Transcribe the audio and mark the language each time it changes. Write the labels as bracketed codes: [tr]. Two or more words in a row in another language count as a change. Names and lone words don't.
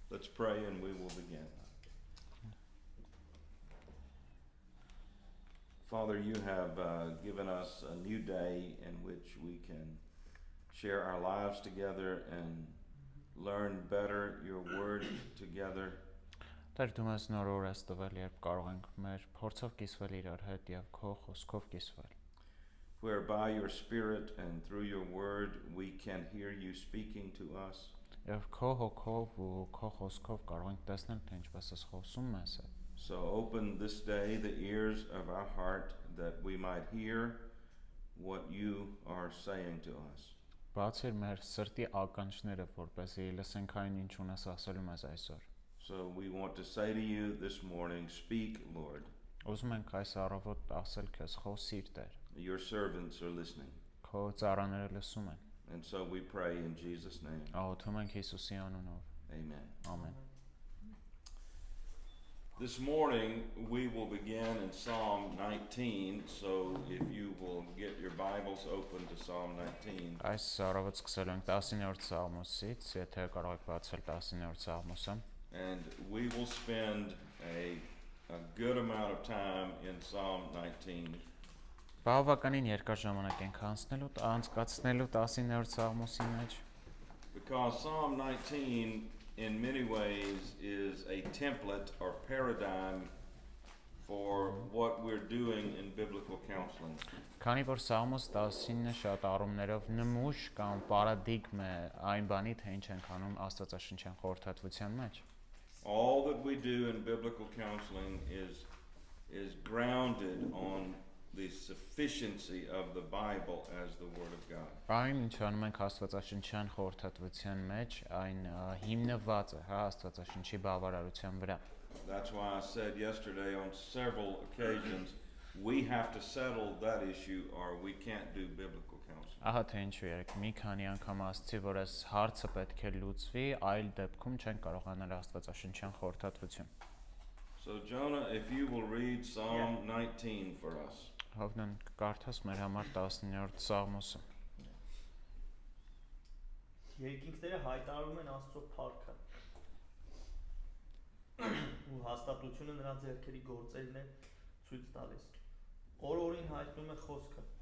[en] Let's pray and we will begin. Father, you have given us a new day in which we can share our lives together and learn better your word together. [hy] Տեր դու մեզ նոր օր ես տվել, երբ կարող ենք մեր փորձով կիսվել իրար հետ եւ քո խոսքով կիսվել։ [en] Where by your spirit and through your word we can hear you speaking to us. [hy] Եվ քո հոգով ու քո խոսքով կարող ենք տեսնել, թե ինչպես ես խոսում մեզ հետ։ [en] So open this day the ears of our heart that we might hear what you are saying to us. [hy] Բացիր մեր սրտի ականջները, որպեսզի լսենք այն, ինչ ունես ասելու մեզ այսօր։ [en] So we want to say to you this morning, speak, Lord. [hy] Ուզում ենք այս առավոտ ասել քեզ խոսիր, Տեր։ [en] Your servants are listening. [hy] Քո ծառաները լսում են։ [en] And so we pray in Jesus' name. [hy] Աղոթում ենք Հիսուսի անունով։ [en] Amen. [hy] Ամեն։ [en] This morning we will begin in Psalm 19, so if you will get your Bibles open to Psalm 19. [hy] Այս առավոտ սկսել ենք 19-րդ Սաղմոսից, եթե կարող եք բացել 19-րդ Սաղմոսը։ [en] And we will spend a good amount of time in Psalm 19. [hy] Բավականին երկար ժամանակ ենք անցկացնելու 19-րդ Սաղմոսի մեջ։ [en] Because Psalm 19 in many ways is a template or paradigm for what we're doing in biblical counseling. [hy] Քանի որ Սաղմոս 19-ը շատ առումներով նմուշ կամ պարադիգմ է այն բանի, թե ինչ ենք անում Աստվածաշնչյան խորհրդատվության մեջ։ [en] All that we do in biblical counseling is grounded on the sufficiency of the Bible as the Word of God. [hy] Այն ինչ անում ենք Աստվածաշնչյան խորհրդատվության մեջ, այն հիմնված է Աստվածաշնչի բավարարության վրա։ [en] That's why I said yesterday on several occasions we have to settle that issue or we can't do biblical counseling. [hy] Ահա թե ինչու երեք մի քանի անգամ ասացի, որ այս հարցը պետք է լուծվի, այլ դեպքում չեն կարողանալ Աստվածաշնչյան խորհրդատվություն։ [en] So Jonah, if you will read Psalm 19 for us. [hy] Հավնան կարդաս մեր համար 19-րդ Սաղմոսը։ Երկինքները հայտարարում են Աստծո փառքը։ Ու հաստատությունը նրա ձեռքերի գործերն է ցույց տալիս։ Օր-օրին հայտնում է խոսքը։